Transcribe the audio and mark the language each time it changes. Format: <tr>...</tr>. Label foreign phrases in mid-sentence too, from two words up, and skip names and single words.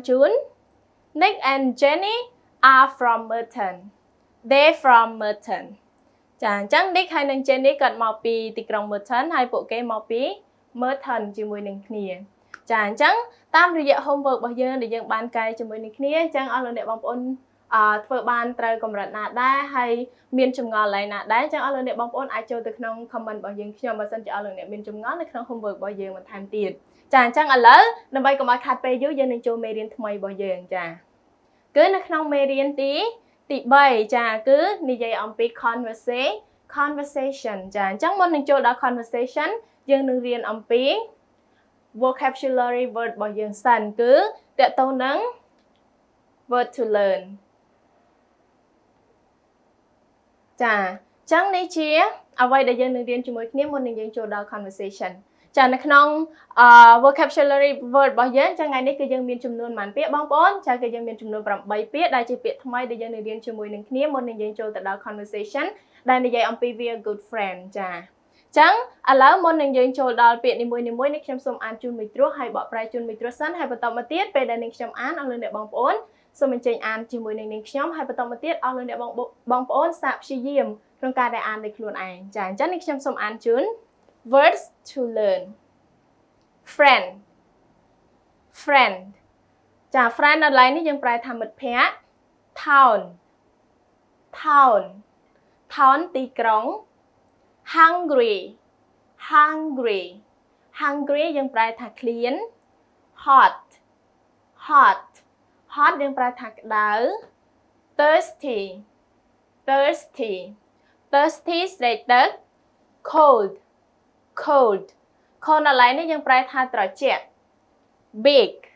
<km>ជូន</km> <en>Nick and Jenny are from Merton</en> <km>they from Merton ចាអញ្ចឹង Nick ហើយនិង Jenny គាត់មកពីទីក្រុង Merton ហើយពួកគេមកពី Merton ជាមួយនឹងគ្នាចាអញ្ចឹងតាមរយៈ homework របស់យើងដែលយើងបានកែជាមួយ នឹងគ្នាអញ្ចឹងអស់លោកអ្នកបងប្អូនធ្វើបានត្រូវកម្រិតណាដែរហើយមានចម្ងល់ឡើយណាដែរអញ្ចឹងអស់លោកអ្នកបងប្អូនអាច ចូលទៅក្នុង comment របស់យើងខ្ញុំបើសិនជាអស់លោកអ្នកមានចម្ងល់នៅក្នុង homework របស់យើងបន្ថែមទៀតចាអញ្ចឹងឥឡូវដើម្បីកុំឲ្យខាតពេលយូរយើងនឹងចូលមេរៀនថ្មីរបស់យើងចាគឺនៅក្នុងមេរៀនទី3ចាគឺនិយាយអំពី conversation ចាអញ្ចឹងមុននឹងចូលដល់ conversation យើងនឹងរៀនអំពី</km> <en>vocabulary word</en> <km>របស់យើងសិនគឺតកតងនឹង</km> <en>word to learn</en> <km>ចាអញ្ចឹងនេះជាអ្វីដែលយើងនឹងរៀនជាមួយគ្នាមុននឹងយើងចូលដល់ conversation ចានៅក្នុង</km> <en>vocabulary word</en> <km>របស់យើងចឹងថ្ងៃនេះគឺយើងមានចំនួនប៉ុន្មានពាក្យបងប្អូនចាគឺយើងមានចំ នួន8ពាក្យដែលជាពាក្យថ្មីដែលយើងនឹងរៀនជាមួយនឹងគ្នាមុននឹងយើងចូលទៅដល់ conversation ដែលនិយាយអំពី</km> <en>be a good friend</en> <km>ចាចឹង ឥឡូវមុននឹងយើងចូលដល់ពាក្យនីមួយៗនេះខ្ញុំសូមអានជូនមួយត្រួសហើយបកប្រែជូនមួយត្រួសសិន ហើយបន្តមកទៀតពេលដែលនាងខ្ញុំអានអស់លោកអ្នកបងប្អូនសូមអញ្ជើញអានជាមួយនឹងនាងខ្ញុំហើយបន្តមកទៀតអស់លោកអ្នកបងប្អូនសាកព្យាយាមក្នុងការដែលអានដោយខ្លួនឯងចាអញ្ចឹងនាងខ្ញុំសូមអានជូន</km> <en>words to learn friend</en> <km>ចា friend នៅឡើយនេះយើងប្រែថាមិត្តភ័ក្តិ town ទីក្រុង hungry យើងប្រែថាឃ្លាន hot យើងប្រែថាក្តៅ thirsty ស្រេកទឹក cold នៅឡើយនេះយើងប្រែថាត្រជាក់ big</km>